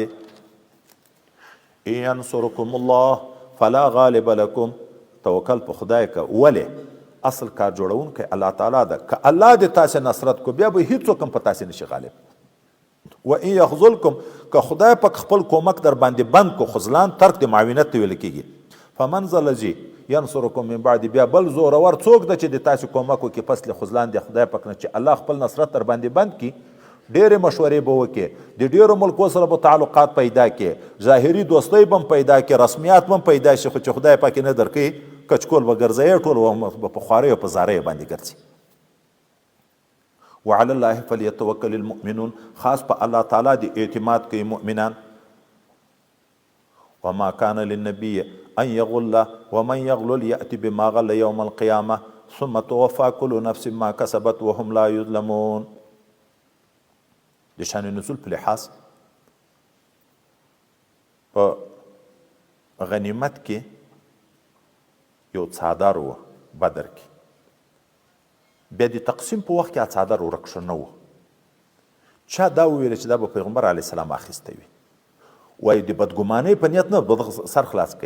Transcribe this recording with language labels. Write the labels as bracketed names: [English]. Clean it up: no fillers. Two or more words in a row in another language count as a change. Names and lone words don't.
[Arabic] ان ینصرکم الله فلا غالب لکم، [Pashto] توکل په خدای که، ولې اصل کار جوړونکی الله تعالی ده. که الله دې تاسې نصرت کو، بیا به هیڅوک هم په تاسې نشي غالب. [Arabic] و ان یخذلکم، [Pashto] که خدای پاک خپل کومک در باندې بند کو، خذلان ترک د معاونت ته ویل کېږي. [Arabic] فمن ذا الذی ینصرکم من بعد، [Pashto] بیا بل زورور څوک ده چې د تاسې کومک وکړي پس له خذلان د خدای پاک نه، چې الله خپل نصرت در باندې بند کړي. ډېرې مشورې به وکړي، د ډېرو ملکو سره به تعلقات پیدا کړي، ظاهري دوستۍ به هم پیدا کړي، رسمیات به هم پیدا شي، خو چې خدای پاک نه درکوي کچکول به ګرځوي، ټول به په خوارۍ او په زاریو باندې ګرځي. [Arabic] وعلى الله فليتوکل المؤمنون، [Pashto] خاص په الله تعالی د اعتماد کوي مؤمنان. [Arabic] وما كان للنبي ان يغل ومن يغلل يأتي بما غل يوم القيامة ثم توفى كل نفس ما كسبت وهم لا يظلمون. [Pashto] د شان نزول په لحاظ په غنیمت کې یو څادر و بدر کې، بیا د تقسیم په وخت کې څادر ورک شو نه و. چا دا وویل چې دا به پیغمبر علیه السلام اخیستی وي، وایي د بدګمانۍ په نیت نه به سر خلاص کوي.